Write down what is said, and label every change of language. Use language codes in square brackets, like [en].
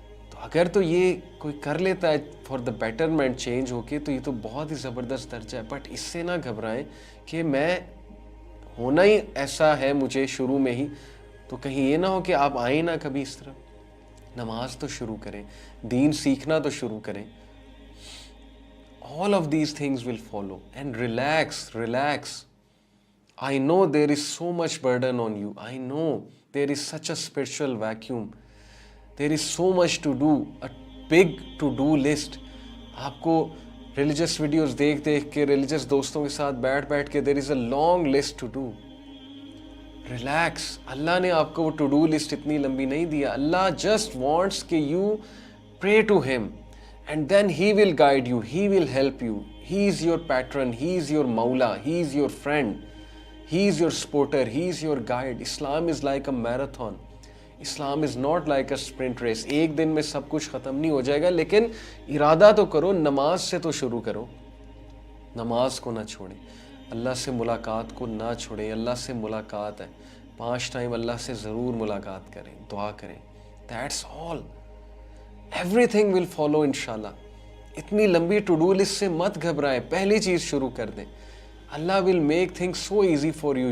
[ur] تو اگر تو یہ کوئی کر لیتا ہے فار دا بیٹرمنٹ چینج ہو کے, تو یہ تو بہت ہی زبردست درجہ ہے. بٹ اس سے نہ گھبرائیں کہ میں ہونا ہی ایسا ہے مجھے شروع میں ہی, تو کہیں یہ نہ ہو کہ آپ آئیں نہ کبھی اس طرف. نماز تو شروع کریں, دین سیکھنا تو شروع کریں. [en] All of these things will follow. And relax. I know there is so much burden on you. I know there is such a spiritual vacuum. There is so much to do, a big to-do list. [ur] آپ کو religious videos دیکھ کے, religious دوستوں کے ساتھ بیٹھ کے, [en] there is a long list to do. Relax. [ur] اللہ نے آپ کو وہ to-do list اتنی لمبی نہیں دیا. [en] اللہ just wants کہ you pray to him. And then he will guide you, he will help you. He is your patron, he is your maula, he is your friend, he is your supporter, he is your guide. Islam is like a marathon. Islam is not like a sprint race. [ur] ایک دن میں سب کچھ ختم نہیں ہو جائے گا, لیکن ارادہ تو کرو, نماز سے تو شروع کرو. نماز کو نہ چھوڑیں, اللہ سے ملاقات کو نہ چھوڑیں. اللہ سے ملاقات ہے, 5 ٹائم اللہ سے ضرور ملاقات کریں, دعا کریں. [en] That's all. Everything will follow انشاءاللہ. [ur] اتنی لمبی ٹو ڈو لسٹ سے مت گھبرائیں, پہلی چیز شروع کر دیں. [en] Allah will make things so easy for you.